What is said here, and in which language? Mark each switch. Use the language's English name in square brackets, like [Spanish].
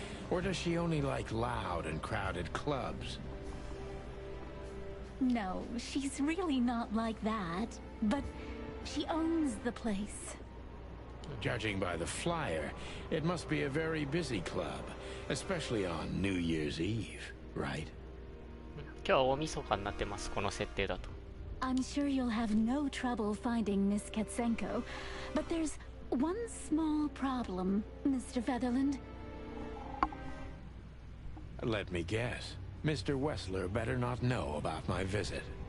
[English] Or does she only like loud and crowded clubs? No, she's really not like that. But she owns the place. Judging by the flyer, it must be a very busy club, especially on New Year's Eve, right? [Japanese] 今日は大晦日になってます、この設定だと。 [English] I'm sure you'll have no trouble finding Miss Katsenko, but there's one small problem, Mr. Featherland. Let me guess. Mr. Wessler better not know about my visit.